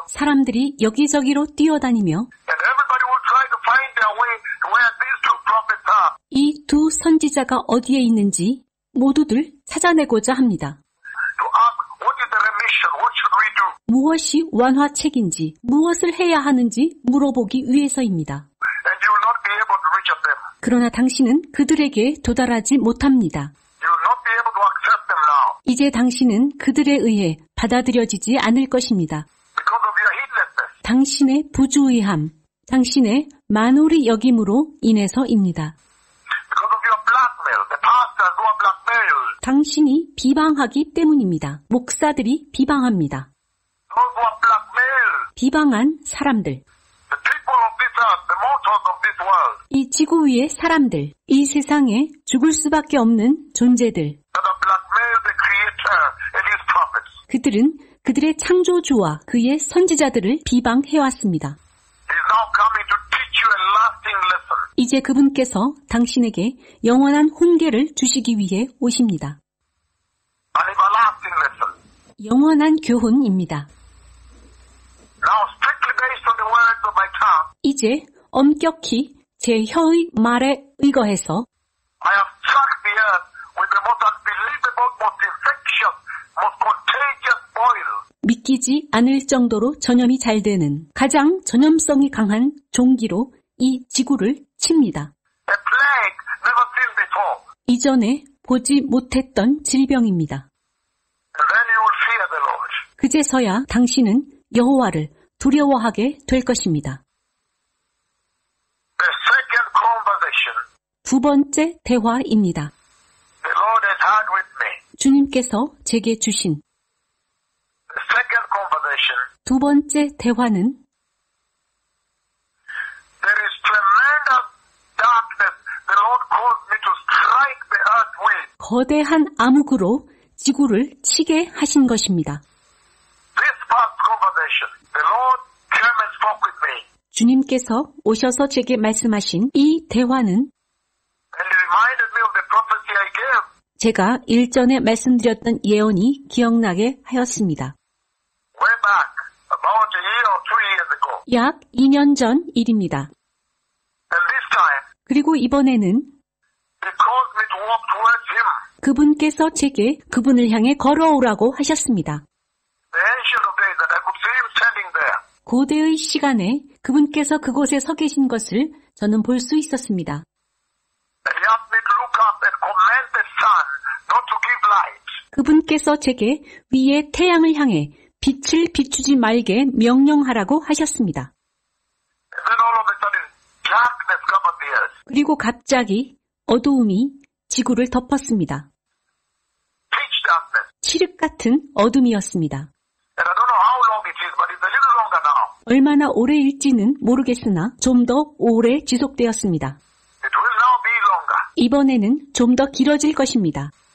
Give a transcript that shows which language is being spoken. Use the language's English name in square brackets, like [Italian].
[Korean] 사람들이 여기저기로 뛰어다니며 [English] and everybody will try to find their way to where these two prophets are. [Korean] 이 두 선지자가 어디에 있는지 모두들 찾아내고자 합니다. [English] To ask, what is the remission? What should we do? [Korean] 무엇이 완화책인지, 무엇을 해야 하는지 물어보기 위해서입니다. [English] And you will not be able to reach them. [Korean] 그러나 당신은 그들에게 도달하지 못합니다. [English] You will not be able to accept them now [Korean] 이제 당신은 그들에 의해 받아들여지지 않을 것입니다. [English] because of your heedlessness. [Korean] 당신의 부주의함, 당신의 만홀히 여김으로 인해서입니다. [English] Because of your blackmail. The pastors who are blackmailed. [Korean] 당신이 비방하기 때문입니다. 목사들이 비방합니다. [English] Those who are blackmailed. [Korean] 비방한 사람들, [English] The people of this earth, the mortals of this world. [Korean] 이 지구 위의 사람들, 이 세상에 죽을 수밖에 없는 존재들, [English] That have blackmailed the Creator and His prophets. [Korean] 그들은 그들의 창조주와 그의 선지자들을 비방해왔습니다. [English] He is now coming to teach you a lasting lesson. [Korean] 이제 그분께서 당신에게 영원한 훈계를 주시기 위해 오십니다. [English] An everlasting lesson. [Korean] 영원한 교훈입니다. [English] Now strictly based on the words of my tongue, [Korean] 이제 엄격히 제 혀의 말에 의거해서 [English] I have struck the earth with the most unbelievable, most infectious, most contagious boil. [Korean] 믿기지 않을 정도로 전염이 잘 되는 가장 전염성이 강한 종기로 이 지구를 칩니다. [English] A plague never seen before. [Korean] 이전에 보지 못했던 질병입니다. [English] And then you will fear the Lord. [Korean] 그제서야 당신은 여호와를 두려워하게 될 것입니다. [English] The second conversation [Korean] 두 번째 대화입니다. [English] the Lord has had with me. [Korean] 주님께서 제게 주신 [English] The second conversation, [Korean] 두 번째 대화는 [English] there is tremendous darkness the Lord caused me to strike the earth with. [Korean] 거대한 암흑으로 지구를 치게 하신 것입니다. [English] This past conversation, the Lord came and spoke with me. [Korean] 주님께서 오셔서 제게 말씀하신 이 대화는 [English] And he reminded me of the prophecy I gave. [Korean] 제가 일전에 말씀드렸던 예언이 기억나게 하였습니다. [English] Way back, about a year or 2 years ago. [Korean] 약 2년 전 일입니다. [English] And this time, [Korean] 그리고 이번에는 [English] he caused me to walk towards him. [Korean] 그분께서 제게 그분을 향해 걸어오라고 하셨습니다. [English] The ancient of days, that I could see him standing there. [Korean] 고대의 시간에 그분께서 그곳에 서 계신 것을 저는 볼 수 있었습니다. [English] And he asked me to look up and command the sun not to give light. [Korean] 그분께서 제게 위에 태양을 향해 빛을 비추지 말게 명령하라고 하셨습니다. [English] And then all of a sudden, darkness covered the earth. [Korean] 그리고 갑자기 어두움이 지구를 덮었습니다. [English] Pitch darkness. [Korean] 칠흑 같은 어둠이었습니다. [English] And I don't know how long it is, but it's a little longer now. [Korean] 얼마나 오래일지는 모르겠으나 좀 더 오래 지속되었습니다. [English] It will now be longer. [Korean] 이번에는 좀 더 길어질 것입니다.